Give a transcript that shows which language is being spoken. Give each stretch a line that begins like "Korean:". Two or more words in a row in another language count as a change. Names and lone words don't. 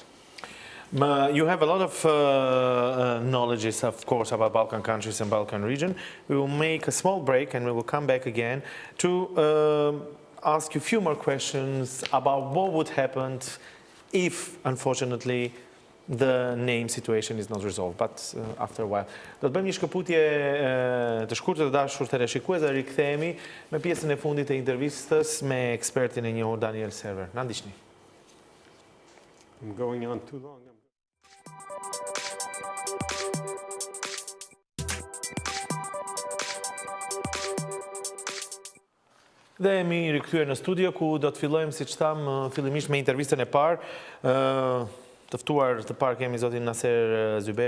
English: You have a lot of knowledge, of course, about Balkan countries and Balkan region. We will make a small break and we will come back again to ask you a few more questions about what would happen if, unfortunately, the name situation is not resolved, but after a while.
Albanian: Do të bëjmë një shkëputje të shkurtër të dashur teleshikues dhe rikthehemi me pjesën e fundit të intervistës me ekspertin e njohur Daniel Serwer. Na ndiqni.
English: I'm going on too long.
Albanian: Dhe jemi rikthyer në studio ku do të fillojmë, siç tham, fillimisht me intervistën e parë. Të ftuar të parë kemi zotin Naser Zyberi.